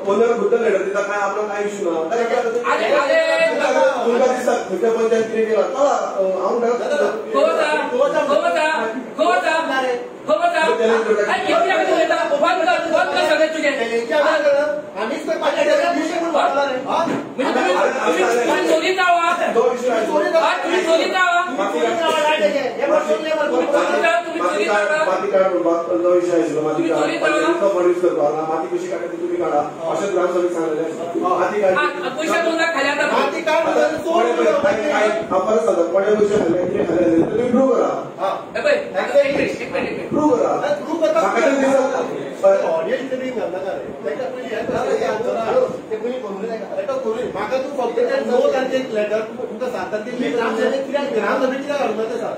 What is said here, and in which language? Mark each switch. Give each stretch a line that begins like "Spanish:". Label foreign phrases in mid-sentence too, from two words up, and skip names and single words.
Konkani: ओनर गुद्दल लेटर दिता काय आपला काय इश्यू ना अरे तुमका दिसता खंयच्या पंचायत कितें केला आमीच चोरी जावा तुम्ही चोरी जावा माती काढ जो विषय आशिल्लो माती काढ माती कशी काढायची तुम्ही काढा अशें ग्रामसभेक सांगलेलें माती काढ पैसे 2 लाख खाली आता माती काढ परत सांगता कोणे पैसे खाल्ले कितें खाल्ले तुम्ही प्रूव करा प्रूव करा प्रूव म्हाका तू फक्त 9 तारखेक लेटर तुमकां 7 तारखेक ग्रामसभेक कित्याक हाडूंक ना ते सांग